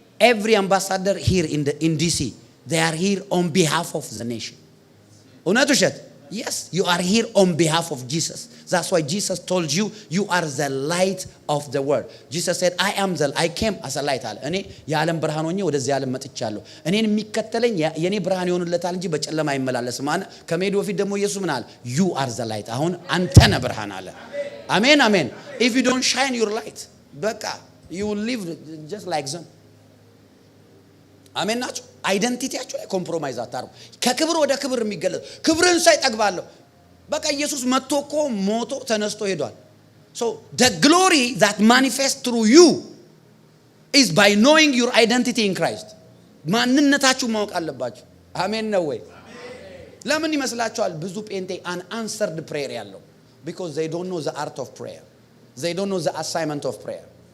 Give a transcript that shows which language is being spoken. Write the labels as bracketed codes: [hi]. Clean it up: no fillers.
[en] every ambassador here in DC, they are here on behalf of the nation. [am] እውነት ውሸት? [en] Yes, you are here on behalf of Jesus. That's why Jesus told you, you are the light of the world. Jesus said, I came as a light [am] አለ። እኔ የዓለም ብርሃን ሆኜ ወደዚህ ዓለም መጥቻለሁ። እኔን የሚከተለኝ የኔ ብርሃን ይሆንለታል እንጂ በጨለማ አይመላለስም አለ። ከመሄዱ በፊት ደግሞ ኢየሱስ ምን አለ? [en] You are the light። [am] አሁን አንተ ነህ ብርሃን አለ። አሜን አሜን። [en] If you don't shine your light, በቃ you will live just like them. [am] አሜን ናችሁ? አይደንቲቲያችሁ ላይ ኮምፕሮማይዝ አታርጉ። ከክብር ወደ ክብር የሚገለጥ ክብርን ሳይ ጠግባለሁ። በቃ ኢየሱስ መጥቶ እኮ ሞቶ ተነስቶ ሄዷል። [en] So the glory that manifests through you is by knowing your identity in Christ. [am] ማንነታችሁ ማወቅ አለባችሁ። አሜን ነው ወይ? ለምን ይመስላችኋል ብዙ ጴንጤ unanswered prayer ያለው? [en] Because they don't know the art of prayer. They don't know the assignment of prayer.